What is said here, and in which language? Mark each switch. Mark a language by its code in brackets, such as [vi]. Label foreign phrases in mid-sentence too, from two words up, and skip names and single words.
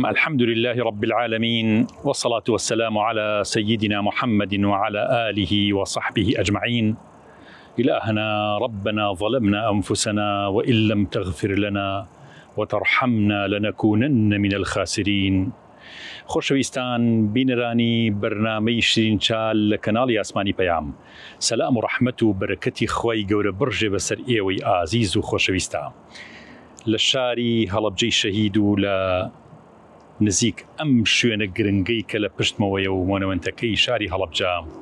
[ar] الحمد لله رب العالمين، والصلاة والسلام على سيدنا محمد وعلى آله وصحبه أجمعين. إلهنا ربنا ظلمنا أنفسنا وإن لم تغفر لنا وترحمنا لنكونن من الخاسرين. [ckb] خۆشەویستان بینەرانی بەرنامەی شیرین چال لە کەناڵی ئاسمانی پەیام، سەلام و ڕەحمەت و بەرەکەتی خوای گەورە بڕژێ بەسەر ئێوەی ئازیز و خۆشەویستە لە شاری هەڵەبجەی شەهید و لە نزیک ئەم شوێنە گرنگەی کە لە پشتمەوەیە و مۆنەوەنتەکەی شاری هەڵەبجە